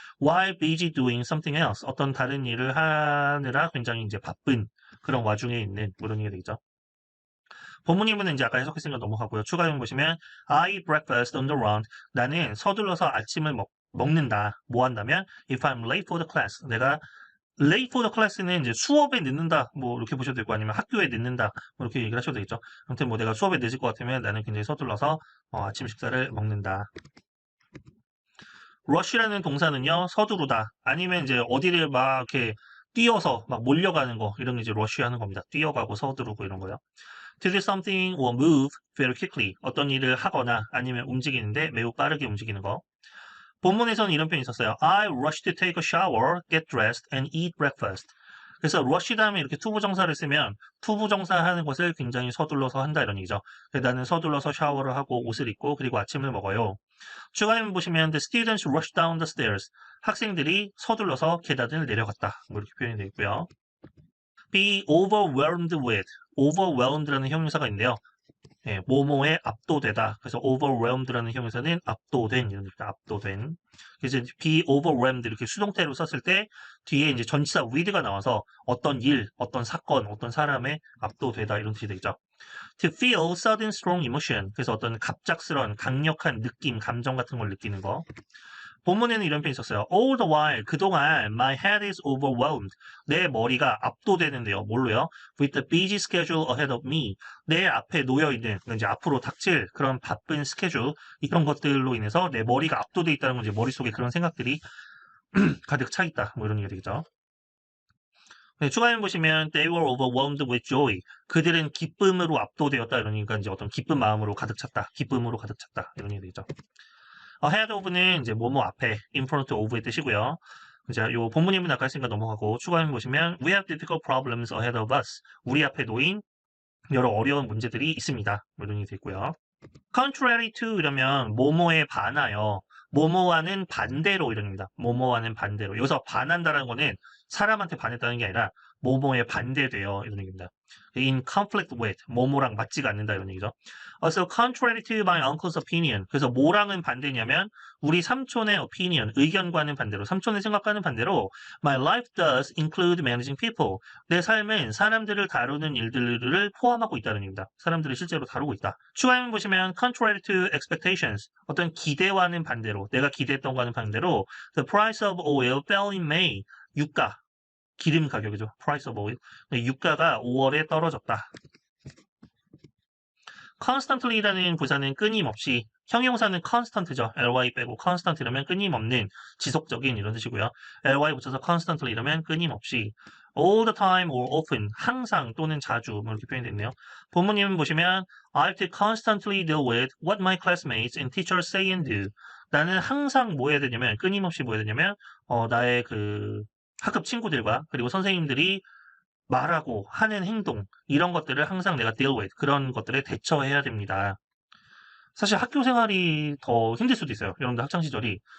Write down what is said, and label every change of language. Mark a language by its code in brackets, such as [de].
[en] While busy doing something else [ko] 어떤 다른 일을 하느라 굉장히 이제 바쁜 그런 와중에 있는 뭐 이런 얘기가 되겠죠. 본문인문은 이제 아까 해석했으니까 넘어가고요. 추가용 보시면 [en] I eat breakfast on the run. [ko] 나는 서둘러서 아침을 먹는다. 뭐 한다면 [en] if I'm late for the class. [ko] 내가 [en] late for the class [ko] 는 이제 수업에 늦는다. 뭐 이렇게 보셔도 되고 아니면 학교에 늦는다. 뭐 이렇게 얘기를 하셔도 되겠죠. 아무튼 뭐 내가 수업에 늦을 것 같으면 나는 굉장히 서둘러서 아침 식사를 먹는다. rush라는 동사는요. 서두르다. 아니면 이제 어디를 막 이렇게 뛰어서 막 몰려가는 거 이런 게 이제 rush 하는 겁니다. 뛰어가고 서두르고 이런 거요. [en] To do something or move very quickly. [ko] 어떤 일을 하거나 아니면 움직이는데 매우 빠르게 움직이는 거. 본문에서는 이런 표현이 있었어요. [en] I rush to take a shower, get dressed, and eat breakfast. [ko] 그래서 rush 다음에 이렇게 투부정사를 쓰면 투부정사 하는 것을 굉장히 서둘러서 한다 이런 얘기죠. 나는 서둘러서 샤워를 하고 옷을 입고 그리고 아침을 먹어요. 추가면 보시면 [en] the students rushed down the stairs. [ko] 학생들이 서둘러서 계단을 내려갔다. 뭐 이렇게 표현이 되어 있고요. [en] be overwhelmed with. overwhelmed라는 [ko] 형용사가 있는데요. 뭐뭐에 압도되다. 그래서 overwhelmed라는 형용사는 압도된 이런 뜻입니다. 압도된. 그래서 be overwhelmed 이렇게 수동태로 썼을 때 뒤에 이제 전치사 with가 나와서 어떤 일, 어떤 사건, 어떤 사람에 압도되다 이런 뜻이 되겠죠. [en] To feel sudden strong emotion. [ko] 그래서 어떤 갑작스러운 강력한 느낌, 감정 같은 걸 느끼는 거. 본문에는 이런 표현이 있었어요. [en] All the while, [ko] 그동안 [en] my head is overwhelmed. [ko] 내 머리가 압도되는데요. 뭘로요? [en] With the busy schedule ahead of me. [ko] 내 앞에 놓여있는, 이제 앞으로 닥칠 그런 바쁜 스케줄, 이런 것들로 인해서 내 머리가 압도돼 있다는 건 이제 머릿속에 그런 생각들이 가득 차 있다. 뭐 이런 얘기가 되겠죠. 네, 추가해 보시면 [en] they were overwhelmed with joy. [ko] 그들은 기쁨으로 압도되었다. 이러니까 이제 어떤 기쁜 마음으로 가득 찼다. 기쁨으로 가득 찼다. 이런 얘기 되죠. ahead of는 이제 뭐뭐 앞에, in front of의 뜻이고요. 이제 요 본문이면 아까 했으니까 넘어가고 추가해 보시면 [en] we have difficult problems ahead of us. [ko] 우리 앞에 놓인 여러 어려운 문제들이 있습니다. 뭐 이런 얘기 되고요. contrary to 이러면 뭐뭐에 반하여 뭐뭐와는 반대로 이럽니다. 뭐뭐와는 반대로. 여기서 반한다는 거는 사람한테 반했다는 게 아니라 뭐뭐에 반대되어 이런 얘기입니다. [en] in conflict with [ko] 뭐뭐랑 맞지가 않는다 이런 얘기죠. [en] So contrary to my uncle's opinion. [ko] 그래서 뭐랑은 반대냐면 우리 삼촌의 opinion, 의견과는 반대로, 삼촌의 생각과는 반대로 [en] my life does include managing people. [ko] 내 삶은 사람들을 다루는 일들을 포함하고 있다는 얘기입니다. 사람들을 실제로 다루고 있다. 추가면 보시면 [en] contrary to expectations. [ko] 어떤 기대와는 반대로, 내가 기대했던 거와는 반대로 [en] the price of oil fell in May. [ko] 유가, 기름 가격이죠. price of oil. 유가가 5월에 떨어졌다. constantly라는 부사는 끊임없이, 형용사는 constant죠. ly 빼고 constant 이러면 끊임없는, 지속적인 이런 뜻이고요. ly 붙여서 constantly 이러면 끊임없이, [en] all the time or often, [ko] 항상 또는 자주 뭐 이렇게 표현됐네요. 본문님 보시면 [en] I have to constantly deal with what my classmates and teachers say and do. [ko] 나는 항상 뭐 해야 되냐면, 끊임없이 뭐 해야 되냐면 나의 그 학급 친구들과 그리고 선생님들이 말하고 하는 행동 이런 것들을 항상 내가 deal with 그런 것들에 대처해야 됩니다. 사실 학교 생활이 더 힘들 수도 있어요. 여러분들 학창 시절이.